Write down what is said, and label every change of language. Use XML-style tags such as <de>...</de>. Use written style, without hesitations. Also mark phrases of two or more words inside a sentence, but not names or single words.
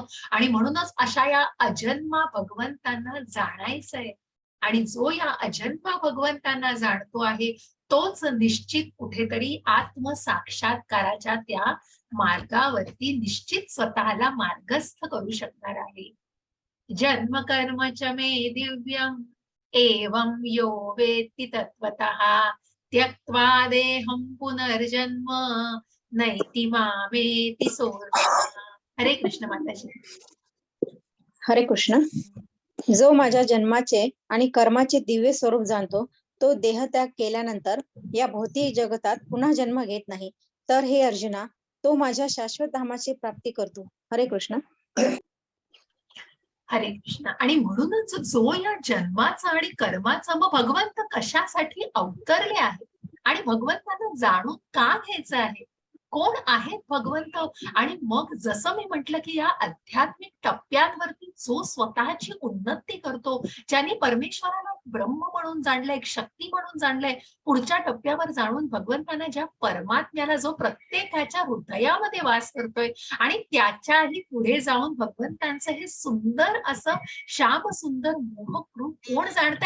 <mr>आणि म्हणूनच अशा या अजन्मा भगवंतांना जाणायचंय. आणि जो या अजन्मा भगवंतांना जाणतो आहे तोच निश्चित कुठेतरी आत्मसाक्षात्काराच्या त्या मार्गावरती निश्चित स्वतःला मार्गस्थ करू शकणार आहे.</mr> <sa>जन्म कर्म च मे दिव्यम एवं यो वेत्ति तत्वतः त्यक्त्वा देहं पुनर्जन्म नैति मामेति सोऽर्जुन.</sa> <mr>हरे कृष्ण माताजी. हरे कृष्ण. जो माझ्या जन्माचे आणि कर्माचे दिव्य स्वरूप जाणतो, तो देहत्याग केल्यानंतर या भौतिक जगतात पुन्हा जन्म घेत नाही. तर हे अर्जुना, तो माझ्या शाश्वत धामाची प्राप्ती करतो. हरे कृष्ण. हरे कृष्ण. आणि म्हणूनच जो या जन्माचा आणि कर्माचा मग भगवंत कशासाठी अवतरले आहेत आणि भगवंतांना जाणून का घ्यायचं आहे, कोण आहेत भगवंत. आणि मग जसं मी म्हटलं की या आध्यात्मिक टप्प्यांवरती जो स्वतःची उन्नती करतो, ज्यांनी परमेश्वराला ब्रह्म म्हणून जाणलंय, एक शक्ती म्हणून जाणलंय, पुढच्या टप्प्यावर जाणून भगवंतांना, ज्या परमात्म्याला जो प्रत्येकाच्या हृदयामध्ये वास करतोय आणि त्याच्याही पुढे जाऊन भगवंतांचं हे सुंदर असं श्याम सुंदर मोहक रूप कोण जाणतंय.</mr>